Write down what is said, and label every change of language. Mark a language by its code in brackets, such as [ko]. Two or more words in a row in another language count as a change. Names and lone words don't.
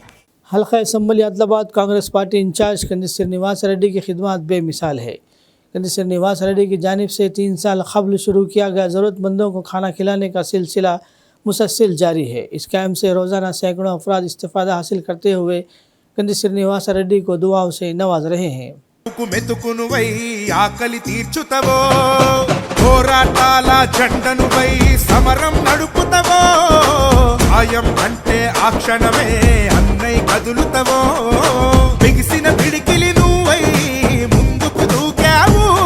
[ur] حلقہ اسمبلی عادل آباد کانگریس پارٹی انچارج کنی سرینواس ریڈی کی خدمات بے مثال ہے۔ کنی سرینواس ریڈی کی جانب سے 3 سال قبل شروع کیا گیا ضرورت مندوں کو کھانا کھلانے کا سلسلہ مسلسل جاری ہے۔ اس کیمپ سے روزانہ سینکڑوں افراد استفادہ حاصل کرتے ہوئے کنی سرینواس ریڈی کو دعاؤں سے نواز رہے ہیں۔ [te] మెతుకునువై ఆకలి తీర్చుతవో, పోరాటాల జెండనువై సమరం నడుపుతవో, సాయం అంటే ఆ క్షణమే అన్నై కదులుతవో, బిగిసిన పిడికిలి నువ్వై ముందుకు దూకావు,